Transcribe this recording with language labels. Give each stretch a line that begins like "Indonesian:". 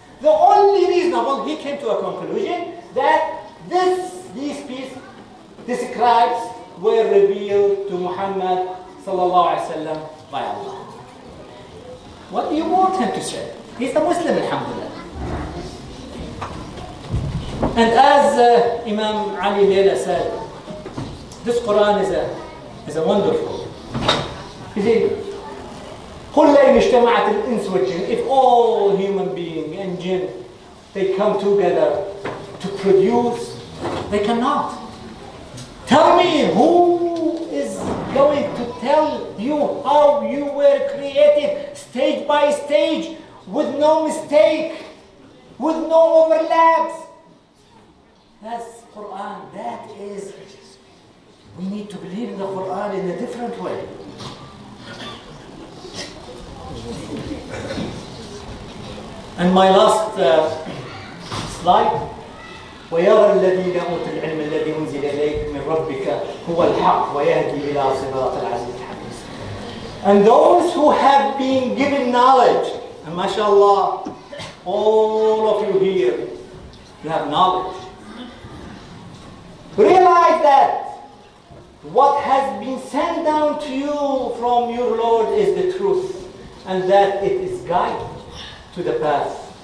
English: The only reasonable, he came to a conclusion that these pieces describes were revealed to Muhammad sallallahu alaihi wasallam by Allah. What do you want him to say? He's a Muslim, alhamdulillah. And as Imam Ali Layla said, this Quran is a wonderful. You see,
Arabic: قُلْ لَيْنِ اجْتَمَعَتِ الْإِنسُ وَالْجِنُّ.
English: If all human beings and jinn, they come together to produce, they cannot. Tell me, who is going to tell you how you were created stage by stage with no mistake, with no overlaps? That's Quran. That is, we need to believe in the Quran in a different way. And my last slide.
Arabic: ويرى الذين أوتوا العلم الذي أنزل إليك من ربك هو الحق ويهدي إلى صراط العزيز الحميد.
English: And those who have been given knowledge, and mashallah, all of you here, you have knowledge. Realize that what has been sent down to you from your Lord is the truth, and that it is guide to the path.